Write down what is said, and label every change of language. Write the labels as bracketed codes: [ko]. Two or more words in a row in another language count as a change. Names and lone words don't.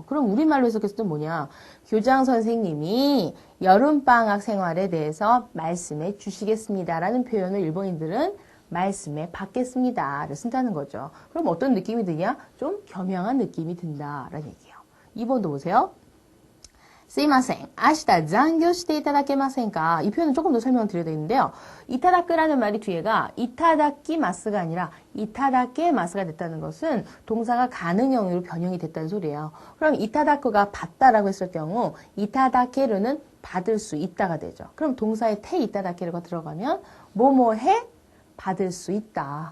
[ko] 그럼 우리말로 해석했을 때 뭐냐. 교장 선생님이 여름방학 생활에 대해서 말씀해 주시겠습니다라는 표현을 일본인들은 말씀해 받겠습니다를 쓴다는 거죠. 그럼 어떤 느낌이 드냐? 좀 겸양한 느낌이 든다라는 얘기예요. 2번도 보세요. [ja] すいません. 明日残業していただけませんか? [ko] 이 표현은 조금 더 설명을 드려야 되는데요. 이타다크라는 말이 뒤에가 이타다키마스가 아니라 이타다케마스가 됐다는 것은 동사가 가능형으로 변형이 됐다는 소리예요. 그럼 이타다크가 받다라고 했을 경우 이타다케르는 받을 수 있다가 되죠. 그럼 동사에 테 이타다케르가 들어가면 뭐뭐해 받을 수 있다.